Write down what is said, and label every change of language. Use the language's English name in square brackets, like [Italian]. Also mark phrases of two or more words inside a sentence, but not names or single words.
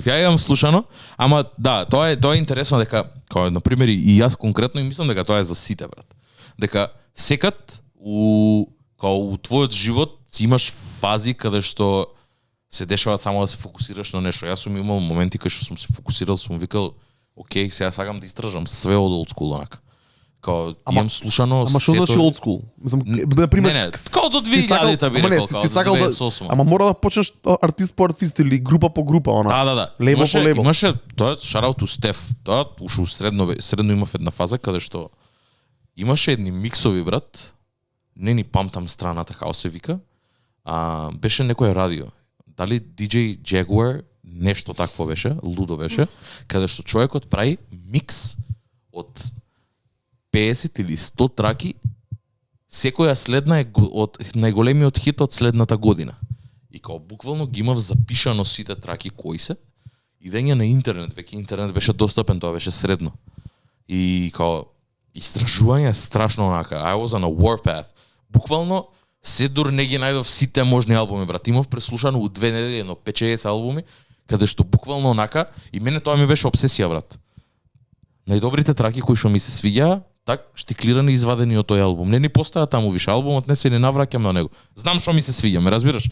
[Macedonian] Ја имам слушано, ама да, тоа е интересно дека као на пример и јас конкретно и мислам дека тоа е за сите, брат. Дека секад у твојот живот си имаш фази каде што се дешава само да се фокусираш на нешто. Јас сум имал моменти кај што сум се фокусирал, сум викал окей, сега сакам да истражам све од [English] old school [Macedonian] онака. Као имам слушано Ама што значи [English] old school? [Macedonian] Мислам, на пример, не, као до 2000-та би рекол, као до 2008. Ама мора да почнеш артист по артист или група по група, она. Да. Лейбл по лейбл. Имаше тоа [English] shout out to Steph. [Macedonian] Тоа ушо средно имав една фаза каде што имаше едни миксови, брат. Не ни памтам страната како се вика. Беше некој радио. Дали DJ Jaguar, нешто такво беше, лудо беше, каде што човекот прави микс од 50 или 100 траки, секоја следна е од најголемиот хит од следната година. И као буквално ги имав запишано сите траки кои се, идење на интернет, веќе интернет беше достапен, тоа беше средно. И као истражување страшно онака, [English] I was on a warpath. [Macedonian] Буквално се дур не ги најдов сите можни албуми, брат. Имав преслушано у 2 недели едно 5-6 албуми, каде што буквално онака, и мене тоа ми беше обсесија, брат. Најдобрите траки кои што ми се свиѓаа, так штиклирани извадени од тој албум. Не ни постоја таму више албумот, не се не навраќам на него. Знам што ми се свиѓа, ме разбираш?